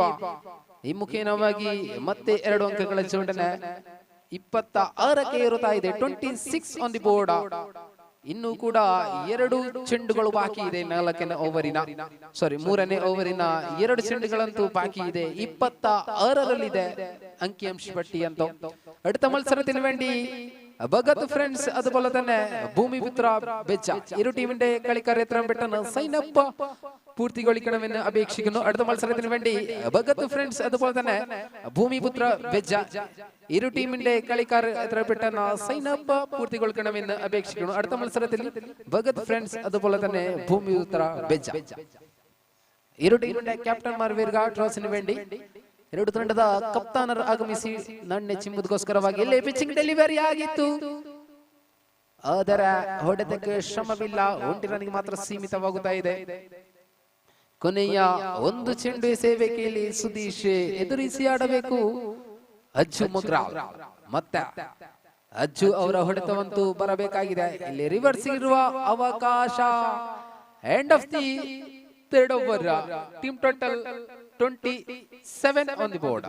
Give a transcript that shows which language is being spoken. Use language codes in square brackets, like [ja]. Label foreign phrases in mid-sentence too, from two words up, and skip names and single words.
[kn] ಈ ಮುಖೇನವಾಗಿ ಮತ್ತೆ 2 ಅಂಕಗಳ ಜೋಡಣೆ 26ಕ್ಕೆ ಇರುತ್ತಾ ಇದೆ. 26 [en] on the board. [kn] ಇನ್ನು ಕೂಡ 2 ಚೆಂಡುಗಳು ಬಾಕಿ ಇದೆ. 3ನೇ ಓವರಿನ 2 ಚೆಂಡುಗಳಂತೂ ಬಾಕಿ ಇದೆ. 26ರಲ್ಲಿದೆ ಅಂಕಿಅಂಶ ಪಟ್ಟಿ ಅಂತ. [ml] അടുത്ത മത്സരത്തിന് വേണ്ടി ഭഗത് ഫ്രണ്ട്സ് അതുപോലെ തന്നെ ഭൂമിപുത്ര ബെച്ച ഇരു ടീമിന്റെ കളിക്കാർ എത്രയും പെട്ടെന്ന് സൈനപ്പ് പൂർത്തിಗೊಳಿക്കണമെന്ന് അപേക്ഷിക്കുന്നു. അടുത്ത മത്സരത്തിന് വേണ്ടി ഭഗത് ഫ്രണ്ട്സ് അതുപോലെ തന്നെ ഭൂമിപുത്ര ബെച്ച ഇരു ടീമിന്റെ കളിക്കാർ എത്രയും പെട്ടെന്ന് സൈനപ്പ് പൂർത്തിಗೊಳಿക്കണമെന്ന് അപേക്ഷിക്കുന്നു. അടുത്ത മത്സരത്തിൽ ഭഗത് ഫ്രണ്ട്സ് അതുപോലെ തന്നെ ഭൂമിപുത്ര ബെച്ച ഇരു ടീമിന്റെ ക്യാപ്റ്റന്മാർ വരിക ടോസിന് വേണ്ടി. [kn] 2 ತಂಡದ ಕಪ್ತಾನರು ಆಗಮಿಸಿ ನಾಣ್ಯ ಚಿಮ್ಮುದಕ್ಕೋಸ್ಕರವಾಗಿ ಇಲ್ಲಿ [en] pitching delivery [kn] ಆಗಿತ್ತು. ಅದರ ಹೊಡೆತಕ್ಕೆ ಶ್ರಮವಿಲ್ಲ. 1 ರನ್ನಿಗೆ ಮಾತ್ರ ಸೀಮಿತವಾಗುತ್ತಾ ಇದೆ. ಕೊನೆಯ 1 ಚೆಂಡು ಎಸೆಯಬೇಕು. ಇಲ್ಲಿ ಸುದೀಶ್ ಎದುರಿಸಿ ಆಡಬೇಕು ಅಜ್ಜು ಮೊಗ್ರಾ. ಮತ್ತೆ ಅಜ್ಜು ಅವರ ಹೊಡೆತವಂತೂ ಬರಬೇಕಾಗಿದೆ. ಇಲ್ಲಿ ರಿವರ್ಸ್ ಇರುವ ಅವಕಾಶ. [en] end of the third over. team total 27 on the board.